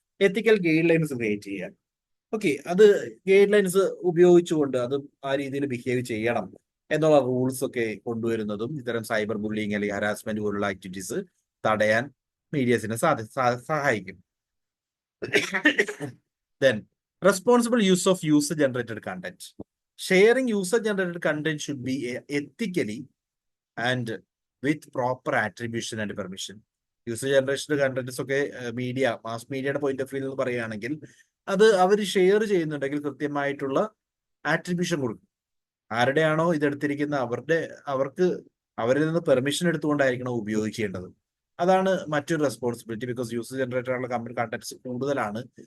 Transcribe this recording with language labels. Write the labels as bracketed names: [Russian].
[Malayalam] എത്തിക്കൽ guidelines create ചെയ്യുക. Okay, അത് guidelines ഉപയോഗിച്ചുകൊണ്ട് അത് ആ രീതിയിൽ ബിഹേവ് ചെയ്യണം എന്നുള്ള റൂൾസ് ഒക്കെ കൊണ്ടുവരുന്നതും ഇത്തരം സൈബർ ബുള്ളിങ് അല്ലെങ്കിൽ ഹരാസ്മെന്റ് പോലുള്ള ആക്ടിവിറ്റീസ് തടയാൻ മീഡിയസിനെ സഹായിക്കും. [English] Then, responsible use of user-generated content. Sharing user-generated content should be ethically and with proper attribution and permission. [Malayalam] User-generated contents ഒക്കെ മാസ് മീഡിയയുടെ പോയിന്റ് ഓഫ് വ്യൂ എന്ന് പറയുകയാണെങ്കിൽ അത് അവർ ഷെയർ ചെയ്യുന്നുണ്ടെങ്കിൽ കൃത്യമായിട്ടുള്ള ആട്രിബ്യൂഷൻ കൊടുക്കും. ആരുടെയാണോ ഇതെടുത്തിരിക്കുന്ന അവരിൽ നിന്ന് പെർമിഷൻ എടുത്തുകൊണ്ടായിരിക്കണം ഉപയോഗിക്കേണ്ടത്. അതാണ് മറ്റൊരു റെസ്പോൺസിബിലിറ്റി. ബിക്കോസ് യൂസർ ജനറേറ്റഡ് ആയിട്ടുള്ള കണ്ടന്റ്സ് കൂടുതലാണ്.